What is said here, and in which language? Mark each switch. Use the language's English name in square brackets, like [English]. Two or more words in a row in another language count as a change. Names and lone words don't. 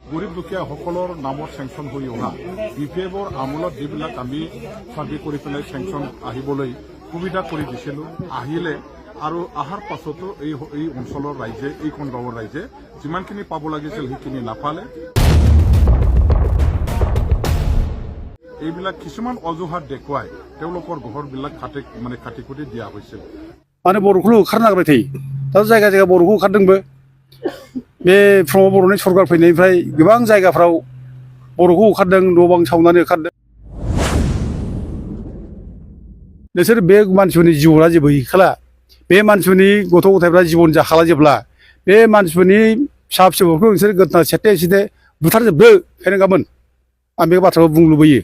[Assamese] গরিব দুখীয়া সকলৰ নামত চেংচন হৈ অহা BPF-ৰ আমোলত যিবিলাক আমি চাৰ্ভে কৰি পেলাই চেংচন আহিবলৈ সুবিধা কৰি দিছিলোঁ আহিলে আৰু আহাৰ পাছতো এই অঞ্চলৰ ৰাইজে এইখন গাঁৱৰ ৰাইজে যিমানখিনি পাব লাগিছিল সেইখিনি নাপালে। এইবিলাক কিছুমান অজুহাত দেখুৱাই তেওঁলোকৰ ঘৰবিলাক কাটি কুটি দিয়া হৈছিল। [Bodo] माने बर'खौल' ओंखारनो नागिरबाय थायो दा जायगा जायगा बर'खौ ओंखारदोंबो बे प्रमद बर'नि सरकार फैनायनिफ्राय गोबां जायगाफ्राव बर'खौ ओंखारदों न' बां सावनानै ओंखारदों। नोंसोर बे मानसिफोरनि जिउआ जेबो गैखाला बे मानसिफोरनि गथ' गथायफ्रा जिबन जाखाला जेब्ला बे मानसिफोरनि फिसा फिसौफोरखौ नोंसोर गोदना सेटे सेटे बुथारजोबदो फेरेंगामोन आं बे बाथ्राखौ बुंनो लुबैयो।